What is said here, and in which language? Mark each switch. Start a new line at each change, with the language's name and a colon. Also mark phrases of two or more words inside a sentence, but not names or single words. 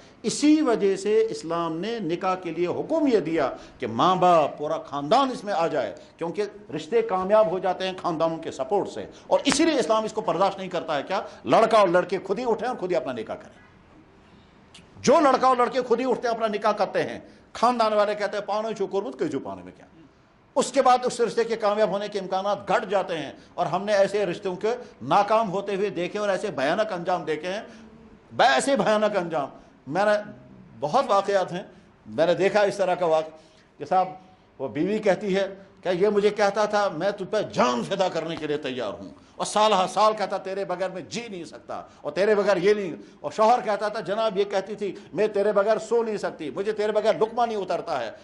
Urdu: اسی وجہ سے اسلام نے نکاح کے لیے حکم یہ دیا کہ ماں باپ پورا خاندان اس میں آ جائے، کیونکہ رشتے کامیاب ہو جاتے ہیں خاندانوں کے سپورٹ سے، اور اسی لیے اسلام اس کو برداشت نہیں کرتا ہے کیا لڑکا اور لڑکے خود ہی اٹھیں اور خود ہی اپنا نکاح کریں۔ جو لڑکا اور لڑکے خود ہی اٹھتے ہیں اپنا نکاح کرتے ہیں، خاندان والے کہتے ہیں
Kashmiri: پانے چھو کرمت
Urdu: کئی جو پانے میں کیا، اس کے بعد اس رشتے کے کامیاب ہونے کے امکانات گھٹ جاتے ہیں، اور ہم نے ایسے رشتوں کے ناکام ہوتے ہوئے دیکھے اور ایسے بھیانک انجام دیکھے ہیں، ایسے بھیانک انجام۔ میں نے بہت واقعات ہیں، میں نے دیکھا اس طرح کا واقعہ کہ صاحب وہ بیوی کہتی ہے کہ یہ مجھے کہتا تھا میں تجھ پہ جان فدا کرنے کے لیے تیار ہوں، اور سال ہر سال کہتا تیرے بغیر میں جی نہیں سکتا، اور تیرے بغیر یہ نہیں، اور شوہر کہتا تھا جناب یہ کہتی تھی میں تیرے بغیر سو نہیں سکتی، مجھے تیرے بغیر لقمہ نہیں اترتا ہے۔